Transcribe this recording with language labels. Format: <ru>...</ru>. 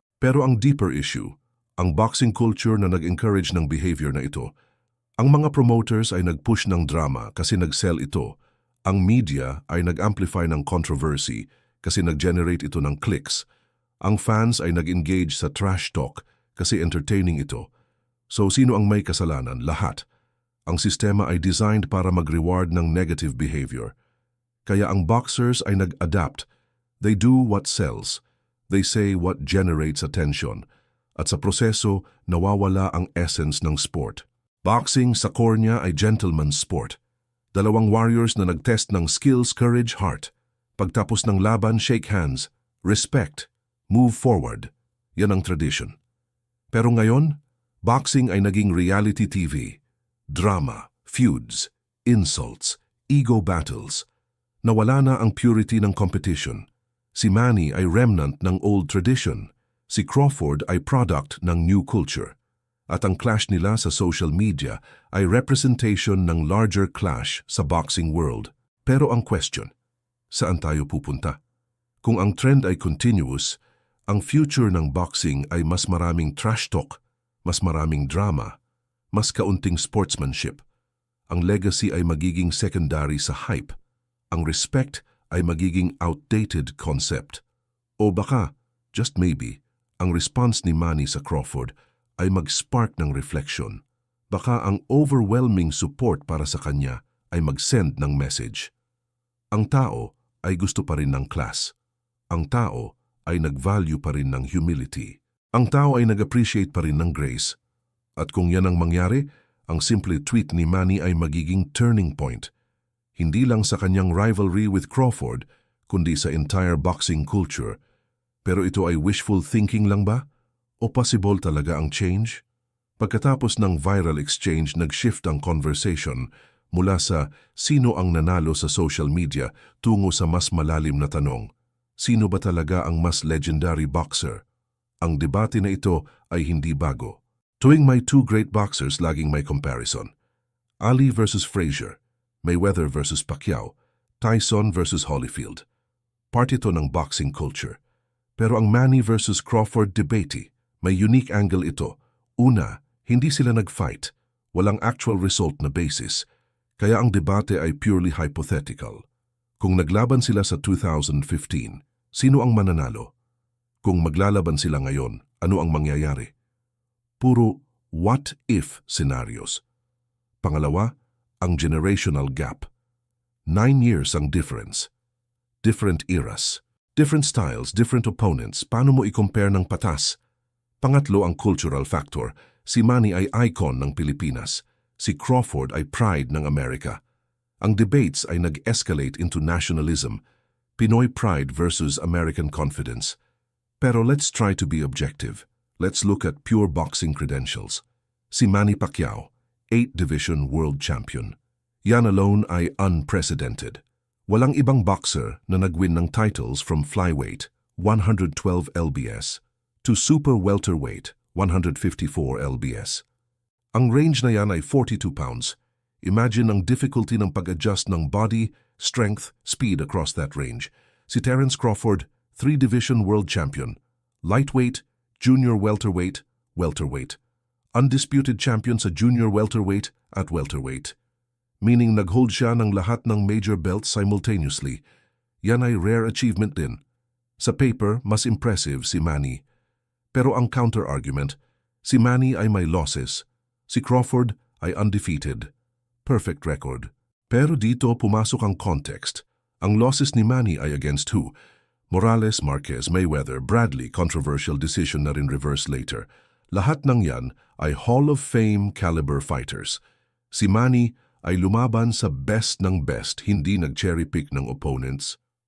<tl>Pero ang deeper issue, ang boxing culture na nag-encourage ng behavior na ito, ang mga promoters ay nag-push ng drama kasi nag-sell ito, ang media ay nag-amplify ng controversy kasi nag-generate ito ng clicks, ang fans ay nag-engage sa trash talk kasi entertaining ito. So sino ang may kasalanan? Lahat. Ang sistema ay designed para mag-reward ng negative behavior. Kaya ang boxers ay nag-adapt.</tl> <en>They do what sells. They say what generates attention.</en> <tl>At sa proseso, nawawala ang essence ng sport. Boxing sa core niya ay gentleman's sport. Dalawang warriors na nag-test ng skills, courage, heart. Pagtapos ng laban, shake hands.</tl> <en>Respect. Move forward.</en> <tl>Yan ang tradition. Pero ngayon, boxing ay naging reality TV.</tl> <en>Drama, feuds, insults, ego battles.</en> <tl>Nawala na ang purity ng competition. Si Manny ay remnant ng old tradition. Si Crawford ay product ng new culture. At ang clash nila sa social media ay representation ng larger clash sa boxing world. Pero ang question, saan tayo pupunta? Kung ang trend ay continuous, ang future ng boxing ay mas maraming trash talk, mas maraming drama, mas kaunting sportsmanship. Ang legacy ay magiging secondary sa hype. Ang respect ay magiging outdated concept. O baka,</tl> <en>just maybe,</en> <tl>ang response ni Manny sa Crawford ay mag-spark ng reflection. Baka ang overwhelming support para sa kanya ay mag-send ng message. Ang tao ay gusto pa rin ng class. Ang tao ay nag-value pa rin ng humility. Ang tao ay nag-appreciate pa rin ng grace. At kung yan ang mangyari, ang simple tweet ni Manny ay magiging turning point. Hindi lang sa kanyang rivalry with Crawford, kundi sa entire boxing culture. Pero ito ay wishful thinking lang ba? O possible talaga ang change? Pagkatapos ng viral exchange, nag-shift ang conversation mula sa sino ang nanalo sa social media tungo sa mas malalim na tanong. Sino ba talaga ang mas legendary boxer? Ang debate na ito ay hindi bago. Tuwing may two great boxers, laging may comparison. Ali versus Frazier, Mayweather versus Pacquiao, Tyson versus Holyfield. Part ito ng boxing culture. Pero ang Manny versus Crawford debate, may unique angle ito. Una, hindi sila nag-fight. Walang actual result na basis. Kaya ang debate ay purely hypothetical. Kung naglaban sila sa 2015, sino ang mananalo? Kung maglalaban sila ngayon, ano ang mangyayari? Puro what-if scenarios. Pangalawa, ang generational gap.</tl> <en>9 years ang difference. Different eras, different styles, different opponents.</en> <tl>Paano mo i-compare ng patas? Pangatlo, ang cultural factor. Si Manny ay icon ng Pilipinas. Si Crawford ay pride ng Amerika. Ang debates ay nag-escalate into nationalism.</tl> <en>Pinoy pride versus American confidence. Pero let's try to be objective. Let's look at pure boxing credentials. Si Manny Pacquiao, 8-division world champion.</en> <tl>Yan alone ay unprecedented. Walang ibang boxer na nag-win ng titles from flyweight, 112 lbs, to super welterweight, 154 lbs. Ang range na yan ay 42 pounds. Imagine ang difficulty ng pag-adjust ng body, strength, speed across that range.</tl> <en>Si Terence Crawford, 3-division world champion. Lightweight, junior welterweight, welterweight. Undisputed champion sa junior welterweight at welterweight.</en> <tl>Meaning nag-hold siya ng lahat ng major belts simultaneously. Yan ay rare achievement din. Sa paper, mas impressive si Manny. Pero ang counter-argument, si Manny ay may losses. Si Crawford ay undefeated.</tl> <en>Perfect record.</en> <tl>Pero dito pumasok ang context. Ang losses ni Manny ay against who? Morales, Marquez, Mayweather, Bradley, controversial decision na rin reverse later. Lahat ng yan ay Hall of Fame caliber fighters. Si Manny ay lumaban sa best ng best, hindi nag-cherry pick ng opponents.</tl>